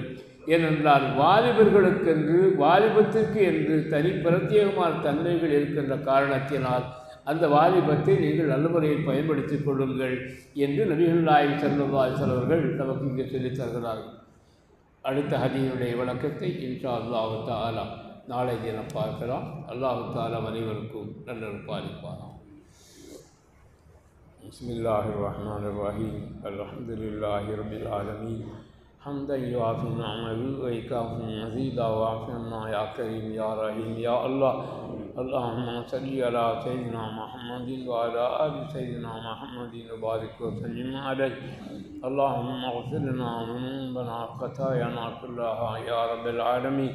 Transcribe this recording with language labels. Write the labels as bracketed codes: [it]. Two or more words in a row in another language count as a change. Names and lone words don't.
[ta] ஏனென்றால் வாலிபர்களுக்கென்று வாலிபத்திற்கு என்று தனி பிரத்யேகமான தன்மைகள் இருக்கின்ற காரணத்தினால் அந்த வாலிபத்தை நீங்கள் நல்ல முறையில் பயன்படுத்திக் கொள்ளுங்கள் என்று நபிகள் நாயகம் [ar] صلى الله عليه وسلم [ta] அவர்கள் நமக்கு இங்கே சொல்லித் தருகிறார்கள். அடுத்த ஹதீஸுடைய விளக்கத்தை [ar] إن شاء الله تعالى [ta] நாளை தினம் பார்க்கலாம். [ar] الله تعالى [ta] அனைவருக்கும் நல்ல பாலிப்பாராம். [ar] بسم الله الرحمن الرحيم. الحمد لله رب العالمين. حمدا يوافي نعمه ويكافئ مزيدا واعف عنا يا كريم يا رحيم يا الله. اللهم صل على سيدنا محمد وعلى آل سيدنا محمد وبارك وسلم عليه. اللهم اغفر لنا ذنوبنا خطايانا كلها يا رب العالمين.